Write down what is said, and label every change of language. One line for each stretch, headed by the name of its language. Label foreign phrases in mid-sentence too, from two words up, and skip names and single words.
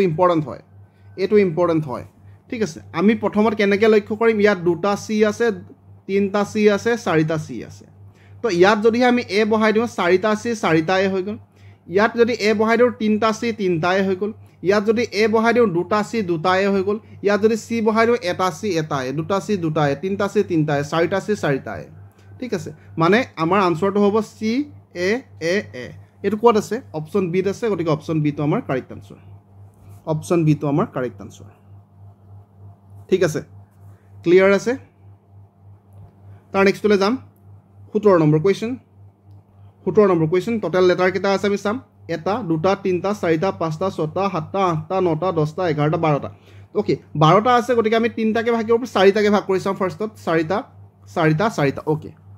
Assamese: ইম্পৰ্টেন্ট হয় ঠিক আছে আমি প্ৰথমত কেনেকৈ লক্ষ্য কৰিম ইয়াত দুটা c আছে 3টা c আছে 4টা c আছে তো ইয়াত যদি আমি a বহাই দিও 4টা c 4টা a হৈ গল ইয়াত যদি a বহাই দিও 3টা c 3টা a হৈ গল ইয়াত যদি a বহাই দিও 2টা c 2টা a হৈ গল ইয়াত যদি c বহাই দিও এটা c এটা a 2টা c 2টা a 3টা c 3টা a 4টা c 4টা a ঠিক আছে মানে আমাৰ আনসাৰটো হ'ব c a a a এটো কোড আছে
English: option B
Assamese: আছে গতিকে
English: option B
Assamese: টো আমাৰ কাৰেক্ট আনসাৰ ঠিক আছে ক্লিয়াৰ আছে তাৰ নেক্সটলে যাম 17 নম্বৰ কোৱেশ্চন
English: total letter
Assamese: কেটা আছে আমি চাম 1 2 3 4 5 6 7 8 9 10 11 12টা ওকে 12টা আছে গতিকে আমি 3টাকে ভাগ কৰিব 4টাকে ভাগ কৰি চাম ফাৰ্ষ্টত 4টা ওকে